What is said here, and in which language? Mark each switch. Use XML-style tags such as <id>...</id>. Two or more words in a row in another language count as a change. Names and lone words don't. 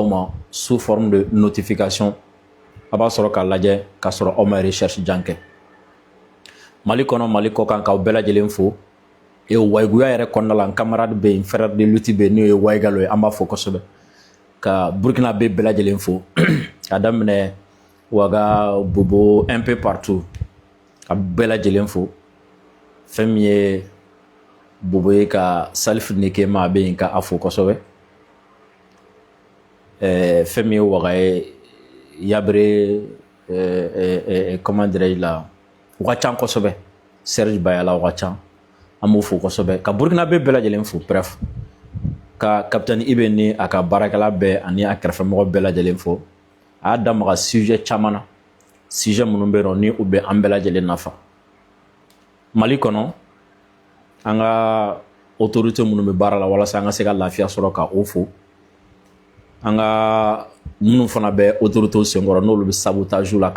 <bm>ma</bm> <fr>sous forme de notification</fr> <bm>a b'a sɔrɔ k'a lajɛ k'a sɔrɔ aw ma recherche jan kɛ Mali kɔnɔ Mali kɔ kan k'aw bɛɛ lajɛlen fo et wayiguya yɛrɛ kɔnɔna la n camarade bɛ yen</bm> <fr>frère de lutte</fr> <bm>bɛ yen n'o ye Wayigalo ye an b'a fɔ kosɛbɛ ka Burkina bɛ bɛɛ lajɛlen fo ka daminɛ Waga Bobo</bm> <fr>un peu partout</fr> <bm>ka bɛɛ lajɛlen fo fɛn min ye Bobo ye ka Salif Nekema a bɛ yen ka a fo kosɛbɛ fɛn min ye Waga ye Yabre</bm> <fr>comment dirais-je</fr> <bm>la u ka can kosɛbɛ Serge Bayala u ka can an b'o fo kosɛbɛ ka Burkina bɛ bɛɛ lajɛlen fo bref ka kapitɛni Ibe ni a ka baarakɛla bɛɛ ani a kɛrɛfɛmɔgɔ bɛɛ lajɛlen fo a y'a da maga sujet caman na sujet minnu bɛ yen nɔ ni u bɛ an bɛɛ lajɛlen nafa Mali kɔnɔ an ka autorité minnu bɛ baara la walasa an ka se ka lafiya sɔrɔ ka o fo an ka minnu fana bɛ autorité senkɔrɔ n'olu bɛ sabotage la ka</bm>